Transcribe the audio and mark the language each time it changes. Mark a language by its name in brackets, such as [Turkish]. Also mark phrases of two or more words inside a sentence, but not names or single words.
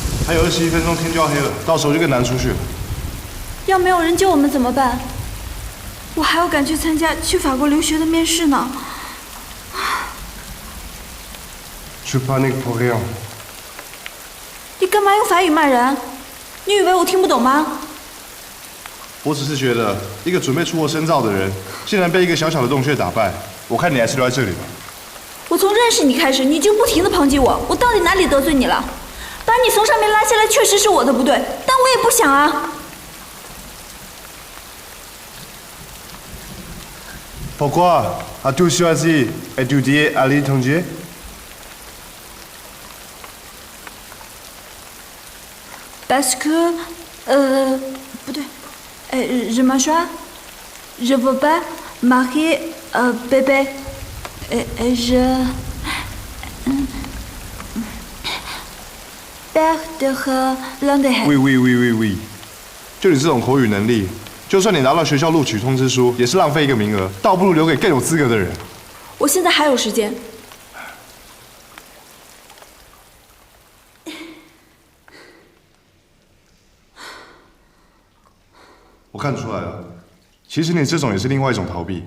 [Chinese] 还有21分钟，天就要黑了，到时候就更难出去了。要没有人救我们怎么办？我还要赶去参加去法国留学的面试呢。 [French] Tu paniques pour rien。 [Chinese] 你干嘛用法语骂人？你以为我听不懂吗？我只是觉得，一个准备出国深造的人，竟然被一个小小的洞穴打败，我看你还是留在这里吧。我从认识你开始，你就不停地抨击我，我到底哪里得罪你了？把你从上面拉下来确实是我的不对，但我也不想啊。 [French] Pourquoi as-tu choisi étudier à l'étranger? Parce que, 不对 ，je m'assois, je veux pas marier bébé, je perdre l'intérêt. Oui， [Chinese] 就你这种口语能力，就算你拿到学校录取通知书，也是浪费一个名额，倒不如留给更有资格的人。我现在还有时间。我看出来了，其实你这种也是另外一种逃避。